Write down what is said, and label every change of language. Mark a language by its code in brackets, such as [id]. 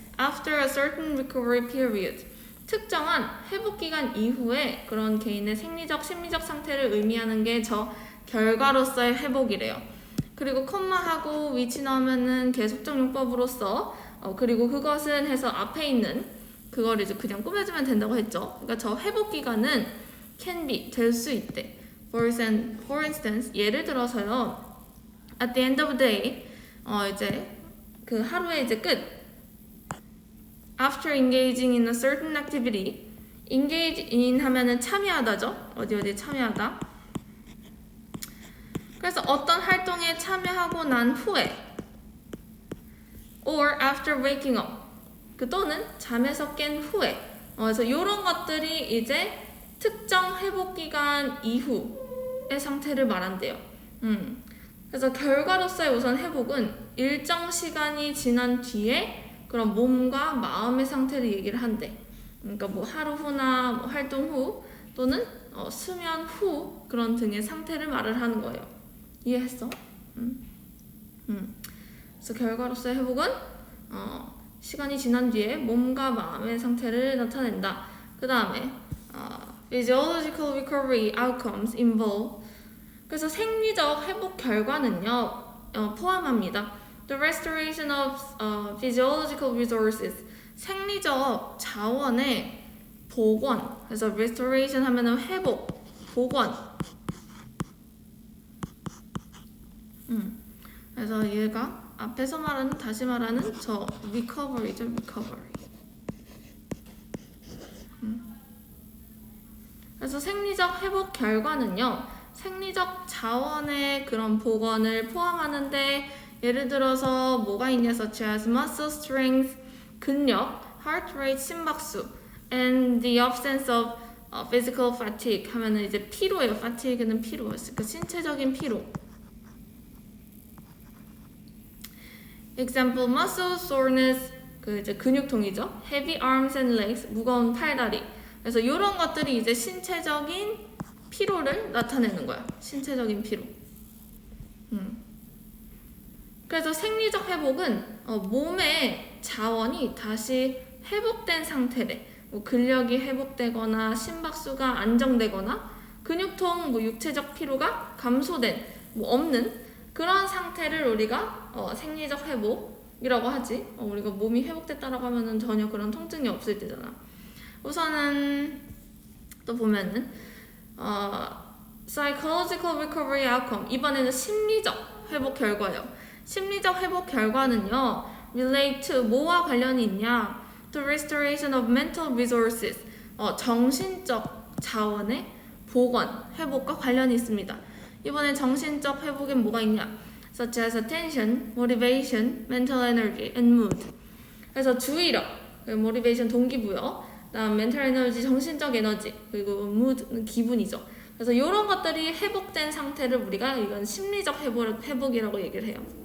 [en] After a certain recovery period. [ko] 특정한 회복 기간 이후에 그런 개인의 생리적, 심리적 상태를 의미하는 게 저 결과로서의 회복이래요. 그리고 콤마하고 위치 넣으면은 계속적 용법으로서 그리고 그것은 해서 앞에 있는 그걸 이제 그냥 꾸며주면 된다고 했죠. 그러니까 저 회복 기간은 [en] can be [ko] 될 수 있대. [en] For instance, [ko] 예를 들어서요. [en] At the end of the day, [ko] 이제 그 하루의 이제 끝. [en] After engaging in a certain activity, engage in [ko] 하면은 참여하다죠. 어디 참여하다. 그래서 어떤 활동에 참여하고 난 후에, [en] or after waking up, [ko] 그 또는 잠에서 깬 후에. 그래서 이런 것들이 이제 특정 회복 기간 이후의 상태를 말한대요. 그래서 결과로서의 우선 회복은 일정 시간이 지난 뒤에 그런 몸과 마음의 상태를 얘기를 한대. 그러니까 뭐 하루 후나 뭐 활동 후 또는 수면 후 그런 등의 상태를 말을 하는 거예요. 이해했어? 그래서 결과로서의 회복은 시간이 지난 뒤에 몸과 마음의 상태를 나타낸다. 그 다음에 [en] physiological recovery outcomes involve [ko] 그래서 생리적 회복 결과는요 포함합니다. [en] The restoration of physiological resources [ko] 생리적 자원의 복원. 그래서 restoration 하면은 회복, 복원. 그래서 얘가 앞에서 말하는 다시 말하는 저 recovery죠, recovery. 그래서 생리적 회복 결과는요. 생리적 자원의 그런 복원을 포함하는데 예를 들어서 뭐가 있냐 [en] such as muscle strength, [ko] 근력, [en] heart rate, [ko] 심박수 [en] and the absence of physical fatigue [ko] 하면은 이제 피로예요. fatigue는 피로, 그 신체적인 피로. [en] Example, muscle soreness, [ko] 그 이제 근육통이죠. [en] Heavy arms and legs, [ko] 무거운 팔다리. 그래서 이런 것들이 이제 신체적인 피로를 나타내는 거야. 신체적인 피로. 그래서 생리적 회복은 몸의 자원이 다시 회복된 상태래. 뭐 근력이 회복되거나 심박수가 안정되거나 근육통, 뭐 육체적 피로가 감소된, 뭐 없는 그런 상태를 우리가 생리적 회복이라고 하지. 우리가 몸이 회복됐다라고 하면은 전혀 그런 통증이 없을 때잖아. 우선은 또 보면은 [en] psychological recovery outcome, [ko] 이번에는 심리적 회복 결과요. 심리적 회복 결과는요, relate to 뭐와 관련이 있냐? [en] to restoration of mental resources, [ko] 정신적 자원의 복원, 회복과 관련이 있습니다. 이번에 정신적 회복엔 뭐가 있냐? [en] such as attention, motivation, mental energy, and mood. [ko] 그래서 주의력, motivation 동기부여, 다음 [en] mental energy [ko] 정신적 에너지, 그리고 mood 기분이죠. 그래서 이런 것들이 회복된 상태를 우리가 이건 심리적 회복이라고 얘기를 해요.